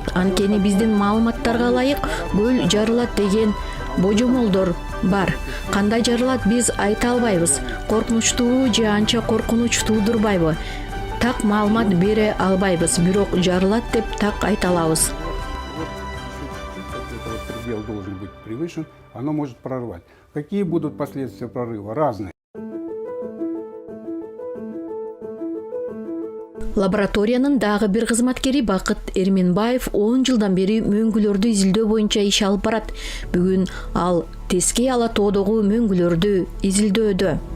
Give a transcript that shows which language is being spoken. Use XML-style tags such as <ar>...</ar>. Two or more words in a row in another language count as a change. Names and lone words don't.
<ky>Анткени биздин маалыматтарга ылайык көл жарылат деген божомолдор бар. Кандай жарылат биз айта албайбыз. Коркунучтуу же анча коркунуч туудурбайбы? Так маалымат бере албайбыз, бирок жарылат деп так айта алабыз.</ky> <ru>Предел должен быть превышен, оно может прорвать. Какие будут последствия прорыва? Разные.</ru> <ky>Лабораториянын дагы бир кызматкери Бакыт Эрменбаев 10 жылдан бери мөңгүлөрдү изилдөө боюнча иш алып барат. Бүгүн ал Тескей Ала тоодогу мөңгүлөрдү изилдөөдө.</ky>